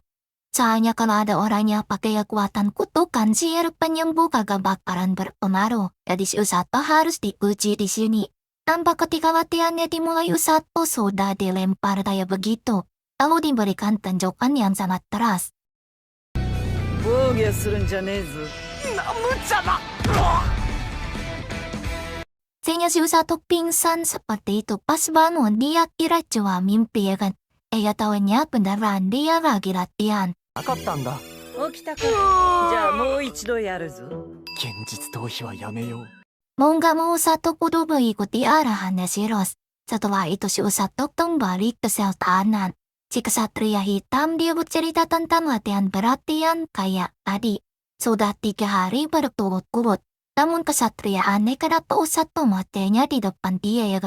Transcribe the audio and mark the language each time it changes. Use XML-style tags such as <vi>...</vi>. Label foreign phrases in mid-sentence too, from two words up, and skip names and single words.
<id>Soalnya kalau ada orang yang pakai kekuatan kutukan sihir penyembuh kagak bakalan berpengaruh. Jadi si Usato harus diuji di sini. Tanpa ketika latihannya dimulai Usato sudah dilempar kayak begitu. Lalu diberikan tanjakan yang sangat keras.</id> <ja>防御するんじゃねえぞ。無茶だ。</ja> <id>Sehingga si Usato pingsan seperti itu. Pas bangun dia kira cuma mimpi ya kan. Ya tahunya beneran dia lagi latihan.</id> <ja>なかったんだ。起きたか。じゃあもう一度やるぞ。現実逃避はやめよう。</ja> <id>Mau gak mau Usato kudu mengikuti arahannya si Rose. Setelah itu si Usato kembali ke sel tahanan. Si kesatria hitam dia bercerita tentang latihan berat yang kayak tadi. Sudah 3 hari berturut-turut. Namun kesatria aneh kenapa Usato matenya di depan dia ya kan.</id>